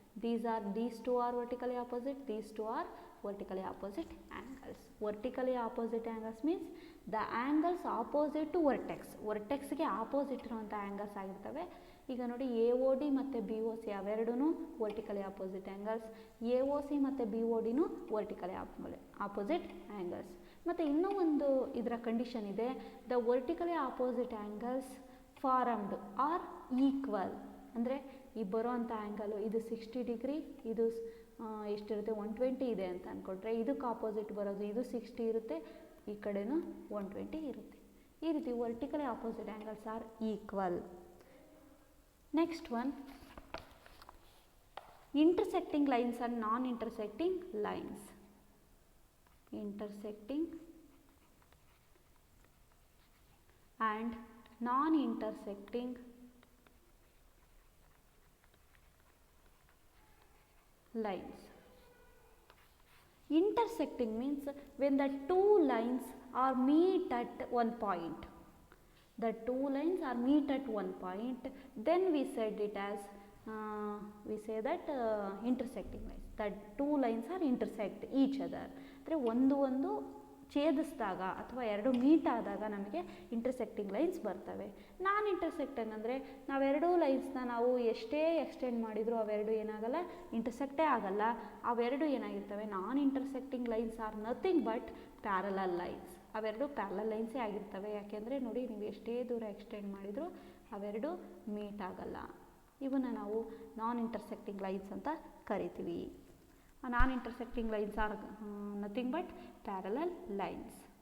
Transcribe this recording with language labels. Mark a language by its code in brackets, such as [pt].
[en] These two are vertically opposite, these two are vertically opposite angles. Vertically opposite angles means the angles opposite to vertex [kn] ಗೆ opposite ಇರುವಂಥ angles ಆಗಿರ್ತವೆ. ಈಗ ನೋಡಿ, AOD ಮತ್ತು BOC ಅವೆರಡೂ vertically opposite angles. AOC ಮತ್ತು BODನೂ vertically opposite angles. ಮತ್ತು ಇನ್ನೂ ಒಂದು ಇದರ ಕಂಡೀಷನ್ ಇದೆ, [en] The vertically opposite angles formed are equal. [kn] ಅಂದರೆ ಈ ಬರೋವಂಥ ಆ್ಯಂಗಲು ಇದು 60 ಡಿಗ್ರಿ, ಇದು ಎಷ್ಟಿರುತ್ತೆ 120 ಇದೆ ಅಂತ ಅಂದ್ಕೊಂಡ್ರೆ, ಇದಕ್ಕೆ ಆಪೋಸಿಟ್ ಬರೋದು ಇದು 60 ಇರುತ್ತೆ, ಈ ಕಡೆನೂ 120 ಇರುತ್ತೆ. ಈ ರೀತಿ [en] Vertically opposite angles are equal. Next one, intersecting lines and non intersecting lines. Intersecting and non-intersecting lines. Intersecting means when the two lines are meet at one point. The two lines are meet at one point, then we said it as we say that intersecting lines. The two lines are intersect each other. [kn] ಅಂದರೆ ಒಂದು ಛೇದಿಸಿದಾಗ ಅಥವಾ ಎರಡು meet ಆದಾಗ ನಮಗೆ intersecting lines ಬರ್ತವೆ. ನಾನ್ intersecting ಅಂದರೆ ನಾವೆರಡೂ ಲೈನ್ಸ್ನ ನಾವು ಎಷ್ಟೇ ಎಕ್ಸ್ಟೆಂಡ್ ಮಾಡಿದರೂ ಅವೆರಡು ಏನಾಗಲ್ಲ, ಇಂಟರ್ಸೆಕ್ಟೇ ಆಗಲ್ಲ. ಅವೆರಡು ಏನಾಗಿರ್ತವೆ, [en] Non intersecting lines are nothing but parallel lines. [kn] ಅವೆರಡು ಪ್ಯಾರಲಲ್ ಲೈನ್ಸೇ ಆಗಿರ್ತವೆ. ಯಾಕೆಂದರೆ ನೋಡಿ, ನೀವು ಎಷ್ಟೇ ದೂರ ಎಕ್ಸ್ಟೆಂಡ್ ಮಾಡಿದರೂ ಅವೆರಡು ಮೀಟ್ ಆಗಲ್ಲ. ಇವನ್ನ ನಾವು ನಾನ್ ಇಂಟರ್ಸೆಕ್ಟಿಂಗ್ ಲೈನ್ಸ್ ಅಂತ ಕರಿತೀವಿ. [en] Non-intersecting lines are nothing but parallel lines.